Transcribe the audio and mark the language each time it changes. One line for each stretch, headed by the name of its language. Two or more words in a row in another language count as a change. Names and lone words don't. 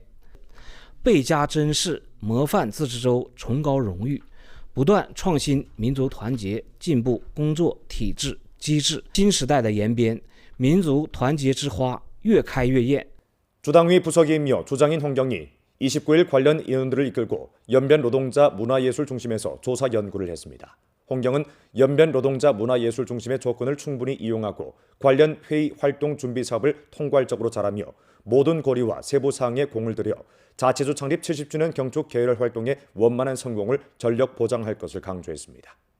Chinese: 倍加珍视模范自治州崇高荣誉，不断创新民族团结进步工作体制机制。新时代的延边，民族团结之花越开越艳。
Korean: 주당위 부서기이며 주장인 홍경이 29일 관련 인원들을 이끌고 연변 노동자 문화예술 중심에서 조사 연구를 했습니다. 홍경은 연변 노동자 문화예술 중심의 조건을 충분히 이용하고 관련 회의 활동 준비 사업을 통괄적으로 잘하며 모든 고리와 세부 사항에 공을 들여 자치주 창립 70주년 경축 계열 활동의 원만한 성공을 전력 보장할 것을 강조했습니다.